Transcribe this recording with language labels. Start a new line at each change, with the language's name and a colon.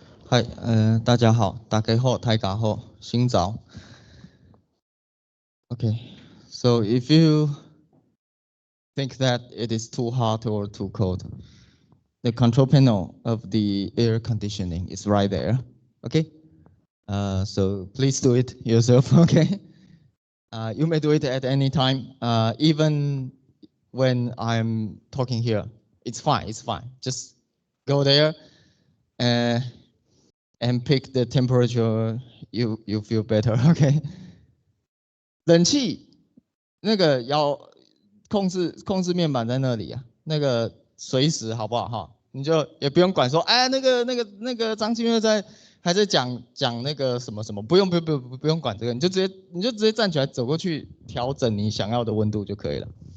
Chinese: 嗨，大家好，大家好，大家好，新早。
English: Okay, so if you think that it is too hot or too cold, the control panel of the air conditioning is right there. Okay, so please do it yourself. Okay, you may do it at any time, even when I'm talking here. It's fine. It's fine. Just go there. And pick the temperature you feel better. Okay.
Chinese: 冷气那个要控制面板在那里啊，那个随时好不好哈？你就也不用管说，哎，那个张清月还在讲那个什么什么，不用管这个，你就直接站起来走过去调整你想要的温度就可以了。